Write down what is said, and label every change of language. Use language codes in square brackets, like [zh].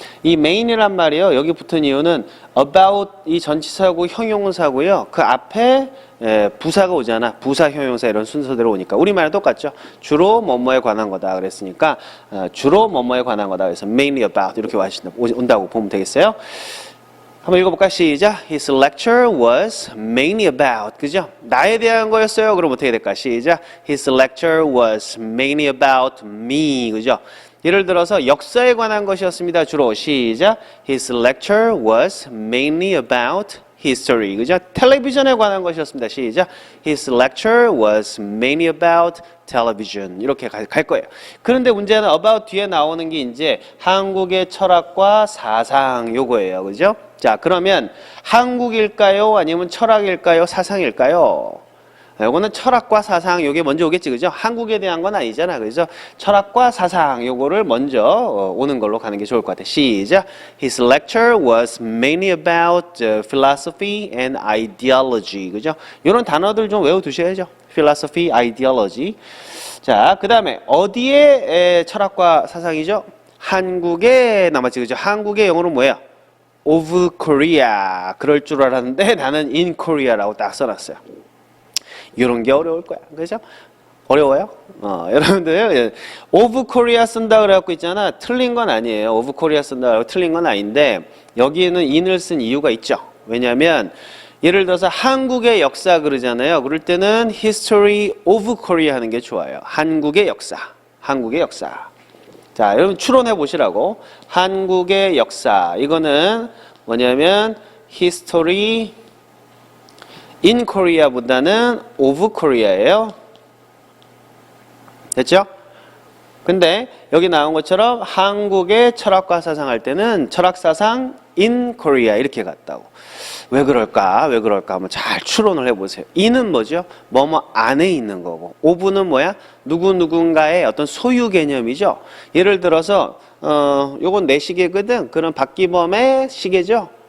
[ko] 이 main이란 말이요. 여기 붙은 이유는 about 이 전치사고 형용사고요. 그 앞에 부사가 오잖아. 부사, 형용사 이런 순서대로 오니까 우리말은 똑같죠. 주로 뭐뭐에 관한 거다 그랬으니까 주로 뭐뭐에 관한 거다. 그래서 [en] mainly about [ko] 이렇게 온다고 보면 되겠어요. 한번 읽어볼까? 시작. [en] His lecture was mainly about. [ko] 그죠? 나에 대한 거였어요. 그럼 어떻게 될까? 시작. [en] His lecture was mainly about me. [ko] 그죠? 예를 들어서 역사에 관한 것이었습니다. 주로 시작. [en] His lecture was mainly about history. [ko] 그죠? 텔레비전에 관한 것이었습니다. 시작. [en] His lecture was mainly about television. [ko] 이렇게 갈 거예요. 그런데 문제는 about 뒤에 나오는 게 이제 한국의 철학과 사상 요거예요. 그죠? 자, 그러면 한국일까요? 아니면 철학일까요? 사상일까요? 요거는 철학과 사상 요게 먼저 오겠지. 그죠? 한국에 대한 건 아니잖아. 그래서 철학과 사상 요거를 먼저 오는 걸로 가는 게 좋을 것 같아. 시작. [en] His lecture was mainly about philosophy and ideology. [ko] 그죠? 요런 단어들 좀 외워두셔야죠. [en] philosophy, ideology. [ko] 자, 그 다음에 어디에 철학과 사상이죠? 한국에 남았지. 그죠? 한국의 영어로 뭐예요? [en] of Korea. [ko] 그럴 줄 알았는데 나는 [en] in Korea [ko] 라고 딱 써놨어요. 이런 게 어려울 거야. 그죠? 어려워요? 여러분들 [en] of Korea [ko] 쓴다 그래갖고 있잖아. 틀린 건 아니에요. [en] of Korea [ko] 쓴다 그래갖고 틀린 건 아닌데 여기에는 in을 쓴 이유가 있죠. 왜냐하면 예를 들어서 한국의 역사 그러잖아요. 그럴 때는 [en] history of Korea [ko] 하는 게 좋아요. 한국의 역사. 한국의 역사. 자, 여러분 추론해 보시라고. 한국의 역사. 이거는 뭐냐면 [en] history in Korea [ko] 보다는 [en] of Korea [ko] 예요. 됐죠? 근데 여기 나온 것처럼 한국의 철학과 사상 할 때는 철학사상 [en] in Korea [ko] 이렇게 갔다고. 왜 그럴까? 왜 그럴까? 한번 잘 추론을 해보세요. in은 뭐죠? 뭐뭐 안에 있는 거고 of는 뭐야? 누군가의 어떤 소유 개념이죠. 예를 들어서 요건 내 시계거든. 그럼 박기범의 시계죠.